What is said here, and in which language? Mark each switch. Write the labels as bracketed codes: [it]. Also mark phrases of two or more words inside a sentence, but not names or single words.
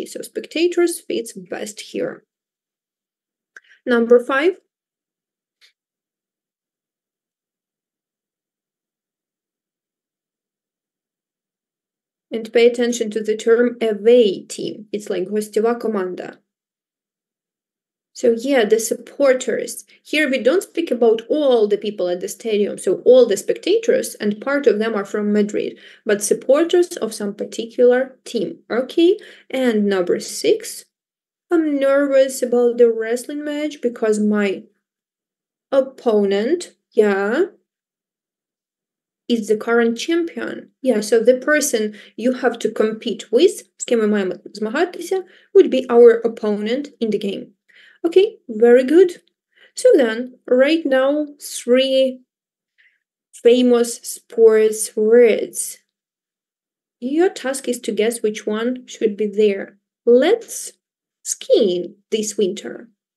[en] So spectators fits best here. Number 5. And pay attention to the term away team. It's like [uk] гостєва команда. [en] So yeah, the supporters. Here we don't speak about all the people at the stadium, so all the spectators, and part of them are from Madrid, but supporters of some particular team. Okay, and number 6. I'm nervous about the wrestling match because my opponent, yeah, is the current champion. Yeah, so the person you have to compete with, [uk] з ким ми маємо змагатися, [en] would be our opponent in the game. Okay, very good. So then, right now, 3 famous sports words. Your task is to guess which one should be there. Let's ski this winter.